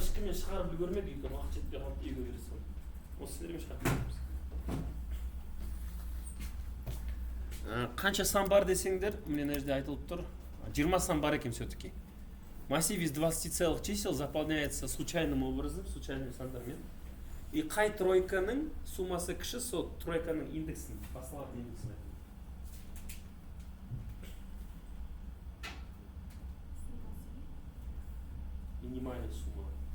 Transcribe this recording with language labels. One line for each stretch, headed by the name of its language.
Kazakh: мен шығарып үлгермедік екен, уақыт жетпей қалды, үйге келе салдым. Осы сендермен шығарып береміз. Қанша сан бар десеңдер, міне мына жерде айтылып тұр. 20 сан бар екен
Russian: все-таки. Массив из 20 целых чисел заполняется случайным образом, случайными сандармен.
Kazakh: И қай тройканың суммасы кіші, сол тройканың индексін, басылатын индексін айтады.
Russian: Минимальная сумма.